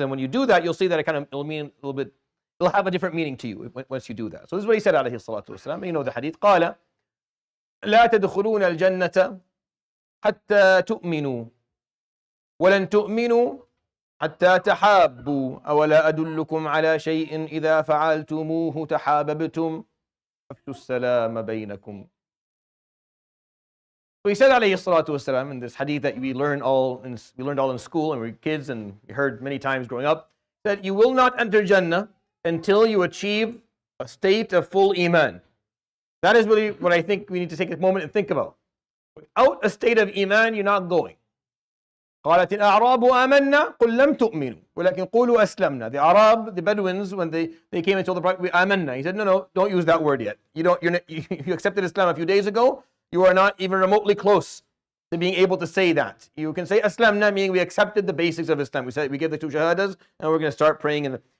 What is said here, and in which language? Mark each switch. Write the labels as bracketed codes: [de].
[en] And when you do that, you'll see that it'll mean a little bit, it'll have a different meaning to you once you do that. So this is what he said, alayhi salatu wasalam. You know the hadith. [ar] قال لا تدخلون الجنة حتى تؤمنوا ولن تؤمنوا حتى تحابوا أولا أدلكم على شيء إذا فعلتموه تحاببتم أفشوا السلام بينكم. [en] So he said [ar] عليه الصلاة والسلام [en] in this hadith that we learned all in school and we were kids and we heard many times growing up, that you will not enter Jannah until you achieve a state of full Iman. That is really what I think we need to take a moment and think about. Without a state of Iman, you're not going. [ar] قالت الأعراب آمنا قل لم تؤمنوا ولكن قولوا أسلمنا. [en] The Arab, the Bedouins, when they came and told the Prophet, we آمنا. He said, no, don't use that word yet. You accepted Islam a few days ago. You are not even remotely close to being able to say that. You can say أسلمنا, meaning we accepted the basics of Islam. We said we give the two shahadas and we're going to start praying.